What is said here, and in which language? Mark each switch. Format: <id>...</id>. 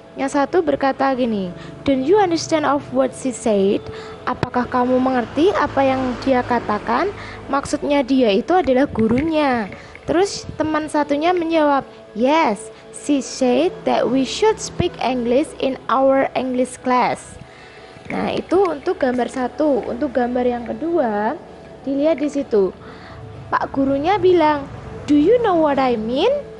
<id>Yang satu berkata gini,</id> <en>"Don't you understand of what she said?"</en> <id>Apakah kamu mengerti apa yang dia katakan? Maksudnya dia itu adalah gurunya. Terus teman satunya menjawab,</id> <en>"Yes, she said that we should speak English in our English class."</en> <id>Nah, itu untuk gambar 1. Untuk gambar yang kedua, dilihat di situ. Pak gurunya bilang,</id> <en>"Do you know what I mean?"</en>